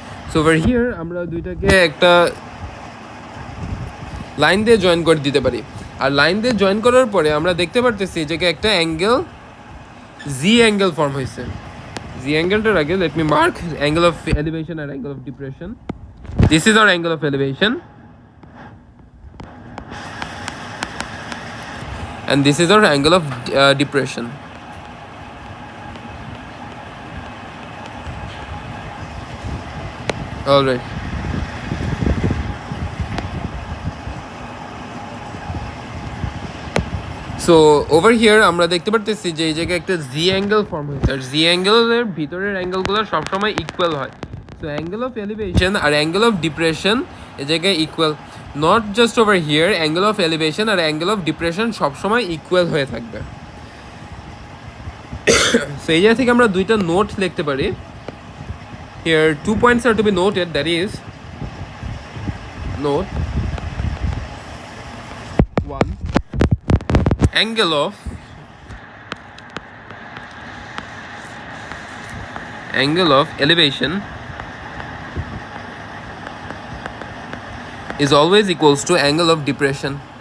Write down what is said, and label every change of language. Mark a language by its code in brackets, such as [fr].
[en] so over here [bn] আমরা দুইটাকে একটা লাইন দিয়ে জয়েন করে দিতে পারি। আর লাইন দিয়ে জয়েন করার পরে আমরা দেখতে পারতেছি যে একটা অ্যাঙ্গেল জি অ্যাঙ্গেল ফর্ম হয়েছে। জি অ্যাঙ্গেলটার আগে [en] Let me mark angle of elevation আর angle of depression. This is our angle of elevation and this is our angle of depression. All right. So over here [bn] আমরা দেখতে পারতেছি যে এই জায়গায় একটা জি angle form হয়েছে, আর জি অ্যাঙ্গেলের ভিতরের অ্যাঙ্গেলগুলো সবসময় ইকুয়াল হয়। So angle of elevation আর angle of depression এই জায়গায় equal, [en] not just over here, [bn] angle of elevation আর angle of depression সবসময় ইকুয়াল হয়ে থাকবে। সো এই জায়গা থেকে আমরা দুইটা নোট লিখতে পারি। [en] Here 2 points are to be noted, that is note 1, angle of elevation is always equals to angle of depression.